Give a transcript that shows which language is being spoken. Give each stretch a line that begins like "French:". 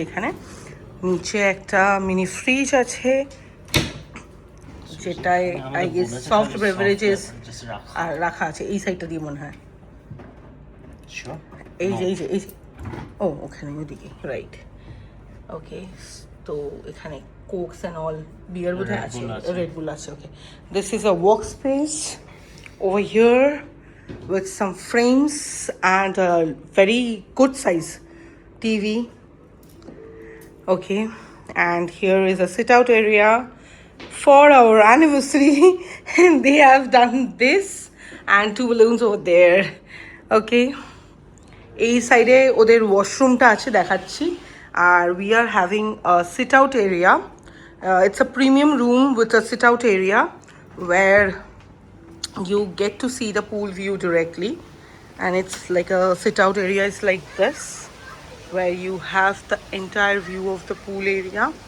Bangla: এখানে নিচে একটা মিনি ফ্রিজ আছে, যেটায়
English: I guess
Bangla: সফট বেভারেজেস আর রাখা আছে। এই সাইডটা দিয়ে মনে হয়, এই যে ও ওখানে ওদিকে, রাইট। ওকে, তো এখানে কোকস অ্যান্ড অল, বিয়ার বোধহয় আছে, রেড বুল আছে।
English: Okay, this is a work space over here with some frames and a very good size TV. Okay, and here is a sit out area for our anniversary. And they have done this and 2 balloons over there.
Bangla: Okay, এই সাইডে ওদের ওয়াশরুমটা আছে, দেখাচ্ছি।
English: আর we are having a sit out area. It's a premium room with a sit out area where you get to see the pool view directly, and it's like a sit out area is like this, where you have the entire view of the pool area.